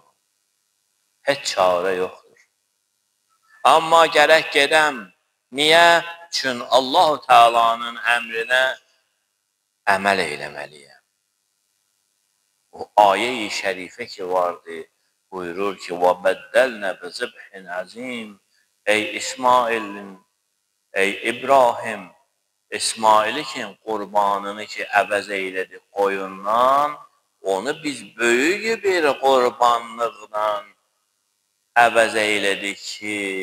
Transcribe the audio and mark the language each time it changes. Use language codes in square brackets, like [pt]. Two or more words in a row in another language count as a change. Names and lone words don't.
[az] Heç çarə yoxdur. Amma gərək gedəm. Niyə? Çün Allah-u Teala'nın əmrinə əməl eyləməliyəm. O ayə-i şərifə ki vardı, buyurur ki, [ar] وَبَدَّلْنَا بِزِبْحٍ عَزِيمٍ [az] Ey İsmail'in, ey İbrahim, İsmail'i ki, qurbanını ki, əvəz eylədi qoyundan, onu biz böyük bir qurbanlıqla əvəz eylədik ki,